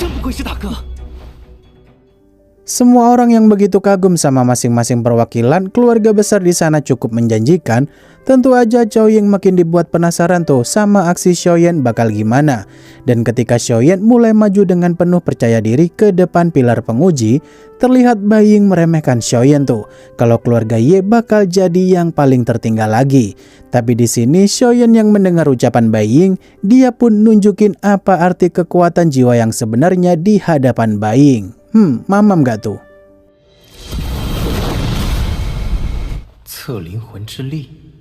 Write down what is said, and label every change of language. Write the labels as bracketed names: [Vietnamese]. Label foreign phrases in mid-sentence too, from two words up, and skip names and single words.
[Chinese] 会是大哥？ [Indonesian] Semua orang yang begitu kagum sama masing-masing perwakilan keluarga besar di sana cukup menjanjikan. Tentu aja Zhao Ying makin dibuat penasaran tuh sama aksi Xiaoyan bakal gimana. Dan ketika Xiaoyan mulai maju dengan penuh percaya diri ke depan pilar penguji, terlihat Bai Ying meremehkan Xiaoyan tuh. Kalau keluarga Ye bakal jadi yang paling tertinggal lagi. Tapi di sini Xiaoyan yang mendengar ucapan Bai Ying, dia pun nunjukin apa arti kekuatan jiwa yang sebenarnya di hadapan Bai Ying. Mamam gak tuh? [Chinese] 测灵魂之力。